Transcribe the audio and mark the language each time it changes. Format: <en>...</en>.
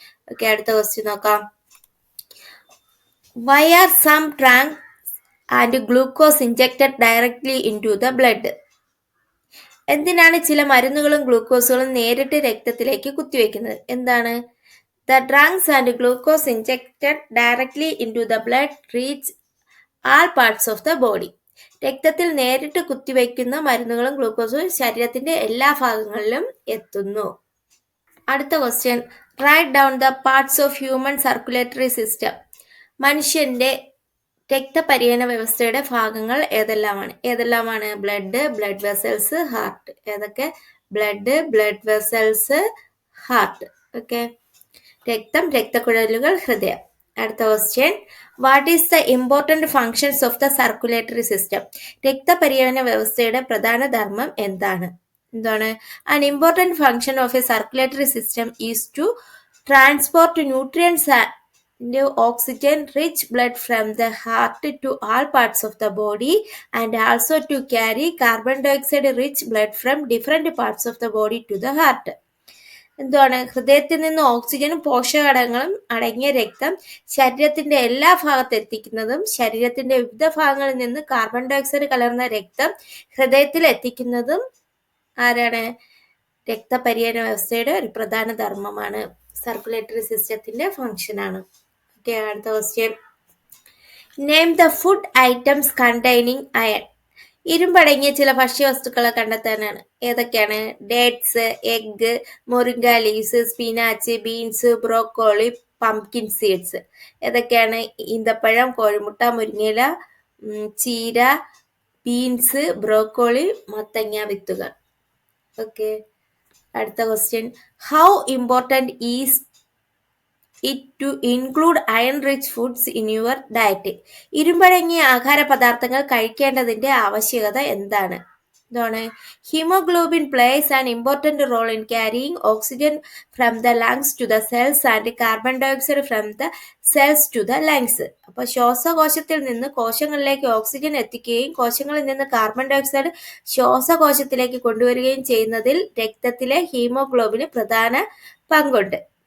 <ml>Okay, അടുത്ത question നോക്കാം.</ml> <en>Why are some drugs and glucose injected directly into the blood?</en> <ml>എന്തിനാണ് ചില മരുന്നുകളും ഗ്ലൂക്കോസുകളും നേരിട്ട് രക്തത്തിലേക്ക് കുത്തിവെക്കുന്നത്? എന്താണ്?</ml> <en>The drugs and glucose injected directly into the blood reach all parts of the body.</en> <ml>രക്തത്തിൽ നേരിട്ട് കുത്തിവയ്ക്കുന്ന മരുന്നുകളും ഗ്ലൂക്കോസും ശരീരത്തിന്റെ എല്ലാ ഭാഗങ്ങളിലും എത്തുന്നു. അടുത്ത question,</ml> <en>Write down the parts of human circulatory system.</en> <ml>മനുഷ്യന്റെ രക്തപര്യന വ്യവസ്ഥയുടെ ഭാഗങ്ങൾ ഏതെല്ലാമാണ്?</ml> <en>Blood, blood vessels, heart. ഏതൊക്കെ? Blood, blood vessels, heart. Okay.</en> <ml>രക്തം, രക്തക്കുഴലുകൾ, ഹൃദയം. അടുത്ത question,</ml> <en>What is the important functions of the circulatory system?</en> <ml>രക്തപര്യന വ്യവസ്ഥയുടെ പ്രധാന ധർമ്മം എന്താണ്?</ml> <en>An important function of a circulatory system is to transport nutrients and oxygen-rich blood from the heart to all parts of the body, and also to carry carbon dioxide-rich blood from different parts of the body to the heart.</en> <ml>ഹൃദയത്തിൽ നിന്ന് ഓക്സിജനും പോഷകഘടകങ്ങളും അടങ്ങിയ രക്തം ശരീരത്തിന്റെ എല്ലാ ഭാഗത്ത് എത്തിക്കുന്നതും ശരീരത്തിന്റെ വിവിധ ഭാഗങ്ങളിൽ നിന്ന് കാർബൺ ഡയോക്സൈഡ് കലർന്ന രക്തം ഹൃദയത്തിൽ എത്തിക്കുന്നതും ആരാണ്? രക്തപര്യന വ്യവസ്ഥയുടെ ഒരു പ്രധാന ധർമ്മമാണ്. സർക്കുലേറ്ററി സിസ്റ്റത്തിന്റെ ഫംഗ്ഷനാണ്. ഓക്കെ. അടുത്ത question,</ml> <en>Name the food items containing iron.</en> <ml>ഇരുമ്പടങ്ങിയ ചില ഭക്ഷ്യവസ്തുക്കളെ കണ്ടെത്താനാണ്. ഏതൊക്കെയാണ്?</ml> <en>Dates, egg, moringa leaves, spinach, beans, broccoli, pumpkin seeds. ഏതൊക്കെയാണ്?</en> <ml>ഈന്തപ്പഴം, കോഴിമുട്ട, മുരിങ്ങയില, ചീര, ബീൻസ്, ബ്രോക്കോളി, മത്തങ്ങ വിത്തുകൾ. ഓക്കെ. അടുത്ത question,</ml> <en>How important is it to include iron-rich foods in your diet?</en> <ml>ഇരുമ്പടങ്ങിയ ആഹാര പദാർത്ഥങ്ങൾ കഴിക്കേണ്ടതിന്റെ ആവശ്യകത എന്താണ്?</ml> <en>Haemoglobin plays an important role in carrying oxygen from the lungs to the cells and carbon dioxide from the cells to the lungs.</en> <ml>അപ്പോൾ ശ്വാസകോശത്തിൽ നിന്ന് കോശങ്ങളിലേക്ക് oxygen എത്തിക്കുകയും കോശങ്ങളിൽ നിന്ന് carbon dioxide ശ്വാസകോശത്തിലേക്ക് കൊണ്ടുവരികയും ചെയ്യുന്നതിൽ രക്തത്തിലെ ഹീമോഗ്ലോബിന് പ്രധാന പങ്കുണ്ട്.</ml>